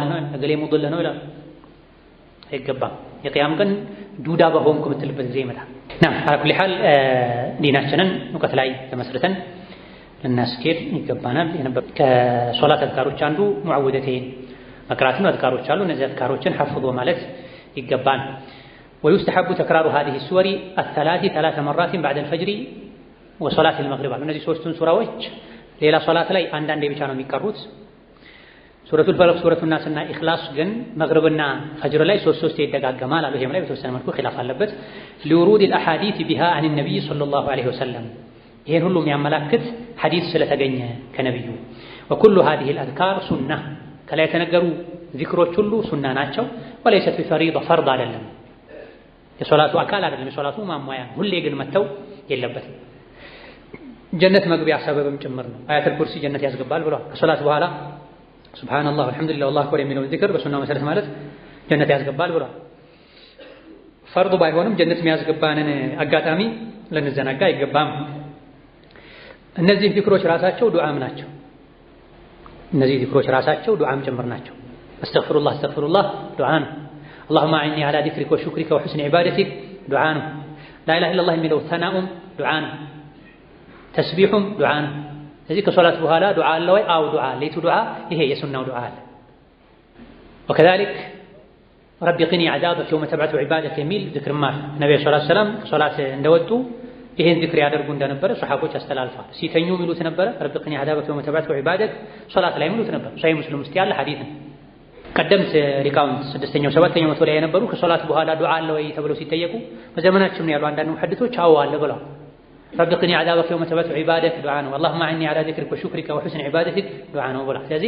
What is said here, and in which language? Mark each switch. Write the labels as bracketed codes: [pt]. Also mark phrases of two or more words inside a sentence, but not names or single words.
[am] ነው፣ እገሌ ሙድል ነው ይላል። አይገባም። የቂያም ቀን ዱዳ በሆንኩ የምትልበት ጊዜ ይመጣል። [ar] على كل حال [am] ዲናችንን እውቀት ላይ ተመስርተን ልናስኬድ ይገባናል። ከሶላት አዝካሮች አንዱ ሙዐዊዘቴን መቅራት ነው። አዝካሮች አሉ። እነዚህ አዝካሮችን ሐፍዞ ማለት ይገባል። [ar] ويستحب تكرار هذه السور ثلاث مرات بعد الفجر وصلاة المغرب [am] እነዚህ ሶስቱን ሱራዎች ሌላ ሶላት ላይ አንዳንዴ ብቻ ነው የሚቀሩት። ሱረቱል ፈለቅ ሱረቱን ናስና ኢኽላስ ግን መግሪብና ፈጅር ላይ 3 ይደጋገማል አሉ። ይሄም ላይ በተወሰነ መልኩ ኺላፍ አለበት። [ar] لورود الاحاديث بها عن النبي صلى الله عليه وسلم [am] ይሄን ሁሉ የሚያመላክት ሐዲስ ስለተገኘ ከነብዩ [ar] وكل هذه الاذكار سنه [am] ከላይ የተነገሩ ዚክሮች ሁሉ ሱና ናቸው። [ar] وليست بفريضه [am] فرض አይደለም፣ የሶላቱ አካል አይደለም፣ የሶላቱ ማሟያ። ሁሌ ግን መተው የለበትም። ጀነት መግቢያ ሰበብም ጭምር ነው። አያተል ኩርሲ ጀነት ያስገባል ብሏል። ከሶላት በኋላ [ar] سبحان الله والحمد لله والله أكبر [am] የሚለውን ዚክር በሱናው መሰረት ማለት ጀነት ያስገባል ብሏል። ፈርዱ ባይሆንም ጀነት የሚያስገባንን አጋጣሚ ልንዘናጋ አይገባም። እነዚህ ዚክሮች ራሳቸው ዱዓም ናቸው። እነዚህ ዚክሮች ራሳቸው ዱዓም ጭምር ናቸው። አስተግፊሩላህ ዱዓ ነው። [ar] اللهم أعني على ذكرك وشكرك وحسن عبادتك [am] ዱዓ ነው። [ar] لا إله إلا الله [am] የሚለው ተናኡም ዱዓ ነው። ተስቢሑም ዱዓ ነው። ስለዚህ ከሶላት በኋላ ዱዓ አለ ወይ? አው ዱዓ ሌቱ ዱዓ ይሄ የሱናው ዱዓ አለ። [ar] وكذلك رب قني عذابك يوم تبعث عبادك [am] የሚል ዚክርማ ነብዩ ሰለላሁ ዐለይሂ ወሰለም ከሶላት እንደወጡ ይሄን ዚክር ያደርጉ እንደነበረ ሰሃቦች አስተላልፈዋል። ሲተኙ የሚሉት ነበረ [ar] رب قني عذابك يوم تبعث عبادك፣ [am] ሶላት ላይ የሚሉት ነበር። ሶሒህ ሙስሊም ውስጥ ያለ ሐዲስ ነው። ቀደምት ሊቃውንት 6ኛው 7ኛው መቶ ላይ የነበሩ ከሶላት በኋላ ዱዓ አለ ወይ ተብለው ሲጠየቁ በዘመናችን ነው ያሉ አንዳንድ ሙሐዲሶች አዎ አለ ብለዋል። [ar] رب قني عذابك يوم تبعث عبادك [am] ዱዓ ነው። [ar] اللهم أعني على ذكرك وشكرك وحسن عبادتك [am] ዱዓ ነው ብለዋል። ስለዚህ